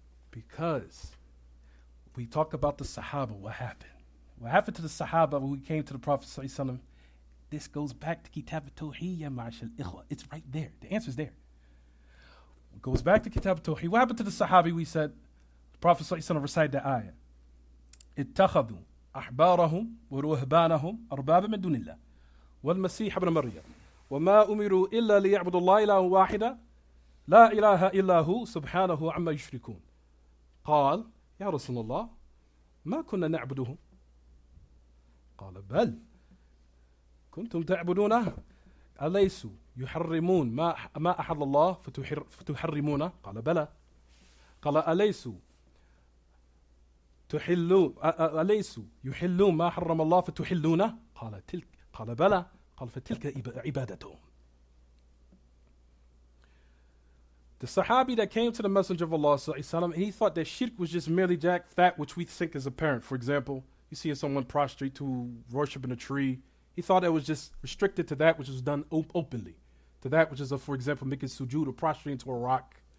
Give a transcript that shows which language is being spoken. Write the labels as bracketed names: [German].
[English] Because we talk about the Sahaba, what happened? What happened to the Sahaba when we came to the Prophet sallallahu alaihi wasallam? This goes back to Kitab al-Tawheed, [Arabic] ya ma'ashal ikhwa. [English] It's right there. The answer's there. It goes back to Kitab al-Tawheed. What happened to the Sahabi? We said, the Prophet sallallahu alaihi wasallam recited the ayah. [Arabic] اتخذوا أحبارهم ورهبانهم أربابا من دون الله والمسيح ابن مريم وما أمروا إلا ليعبدوا الله إله واحدا لا إله إلا هو سبحانه عما يشركون قال يا رسول الله ما كنا نعبدهم قال بل كنتم تعبدونه أليسوا يحرمون ما أحل الله فتحرمونه قال بلى قال أليسوا تحلون أليسوا يحلون ما حرم الله فتحلونه قال بلى قال فتلك عبادتهم. [English] The Sahabi that came to the Messenger of Allah and he thought that shirk was just merely that which we think is apparent. For example, you see someone prostrate to worshiping a tree. He thought it was just restricted to that which was done openly, to that which is, for example, making sujood or prostrating to a rock.